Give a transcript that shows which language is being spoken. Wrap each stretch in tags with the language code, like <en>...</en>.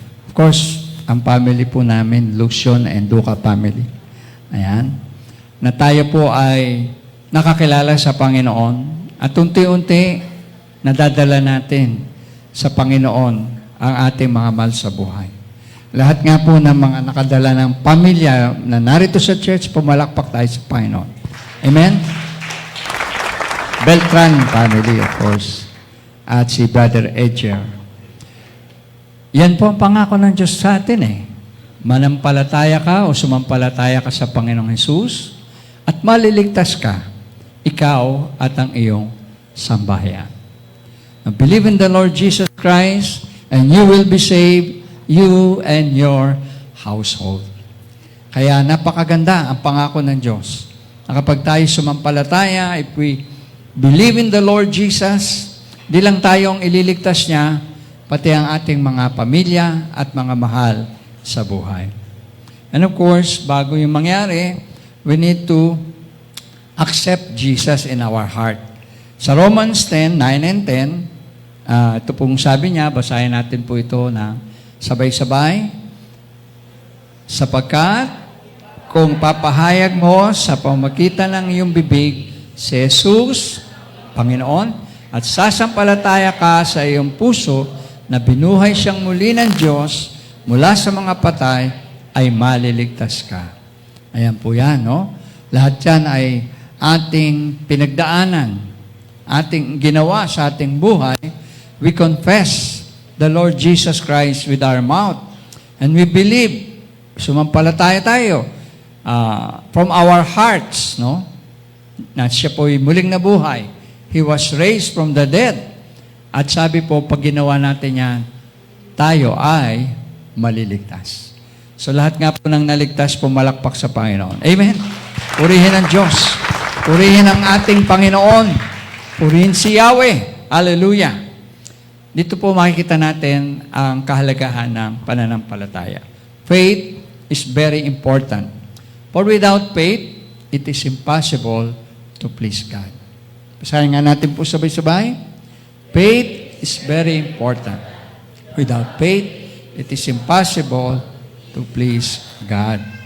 <en>Of course,</en> <tl>ang family po namin, Lucion and Duca family. Ayan. Na tayo po ay nakakilala sa Panginoon at unti-unti nadadala natin sa Panginoon ang ating mga mahal sa buhay. Lahat nga po ng mga nakadala ng pamilya na narito sa church, pumalakpak tayo sa Panginoon. Amen?</tl> <en>Beltran family, of course.</en> <tl>At si Brother Edger. Yan po ang pangako ng Diyos sa atin Manampalataya ka o sumampalataya ka sa Panginoong Hesus at maliligtas ka, ikaw at ang iyong sambahayan.</tl> <en>Now, believe in the Lord Jesus Christ and you will be saved, you and your household.</en> <tl>Kaya napakaganda ang pangako ng Diyos. Na kapag tayo sumampalataya,</tl> <en>if we believe in the Lord Jesus,</en> <tl>di lang tayong ililigtas niya, pati ang ating mga pamilya at mga mahal sa buhay.</tl> <en>And of course,</en> <tl>bago yung mangyari,</tl> <en>we need to accept Jesus in our heart.</en> <tl>Sa Romans 10:9 and 10, ito pong sabi niya, basahin natin po ito na sabay-sabay. Sapagkat kung papahayag mo sa pamamagitan ng iyong bibig si Jesus, Panginoon, at sasampalataya ka sa iyong puso na binuhay siyang muli ng Diyos mula sa mga patay, ay maliligtas ka. Ayan po yan, no? Lahat yan ay ating pinagdaanan, ating ginawa sa ating buhay.</tl> <en>We confess the Lord Jesus Christ with our mouth. And we believe,</en> <tl>sumampalataya tayo</tl> <en>from our hearts, no?</en> <tl>Na siya po'y muling nabuhay.</tl> <en>He was raised from the dead.</en> <tl>At sabi po, pag ginawa natin yan, tayo ay maliligtas. So lahat nga po ng naligtas, pumalakpak sa Panginoon. Amen? Purihin ang Diyos. Purihin ang ating Panginoon. Purihin si Yahweh. Hallelujah. Dito po makikita natin ang kahalagahan ng pananampalataya.</tl> <en>Faith is very important. For without faith, it is impossible to please God.</en> <tl>Basahin nga natin po sabay-sabay.</tl> <en>Faith is very important. Without faith, it is impossible to please God.</en>